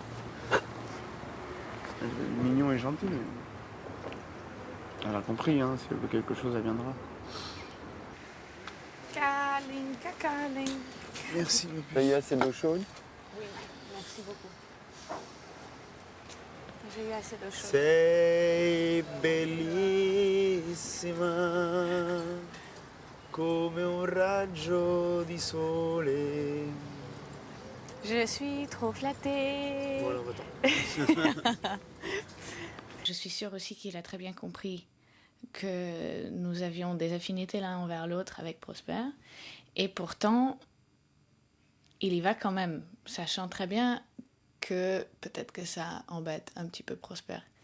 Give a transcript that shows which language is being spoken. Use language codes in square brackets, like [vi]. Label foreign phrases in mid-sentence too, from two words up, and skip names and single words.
[fr] Elle est mignon et gentil, mais... Elle a compris, hein, si elle veut quelque chose, elle viendra. Câlin. Merci, le Ça y est, c'est l'eau chaude. Oui, merci beaucoup. J'ai eu assez de choses. [it] Sei bellissima. come un raggio di sole. [fr] Je suis trop flattée. Voilà, va-t'en. Je suis sûre aussi qu'il a très bien compris que nous avions des affinités l'un envers l'autre avec Prosper. Et pourtant, il y va quand même, sachant très bien que peut-être que ça embête un petit peu Prosper.